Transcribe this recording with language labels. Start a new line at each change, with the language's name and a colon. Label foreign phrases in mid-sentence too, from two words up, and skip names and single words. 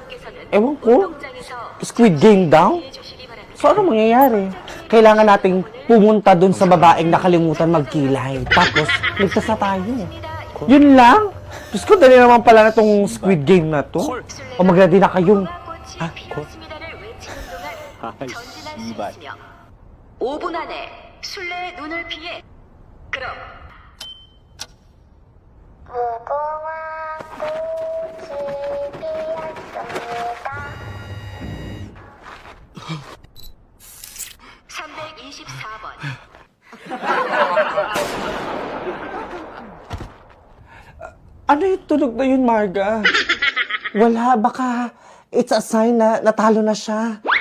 Filipino: Ewan ko. Squid Game daw? So ano mangyayari? Kailangan nating pumunta dun sa babaeng nakalimutan magkilay. Tapos, ligtas na tayo. Yun lang? Diyos ko, dali naman pala na tong Squid Game na to. O mag-ready na kayong...
Korean: 아이, 씨발. 5분 안에 술래의 눈을 피해. 그럼 무궁화 꽃이 피었습니다. 324번.
Filipino: Ano yung tunog na yun, Marga? Wala, baka
English: it's a sign
Filipino: na natalo na siya.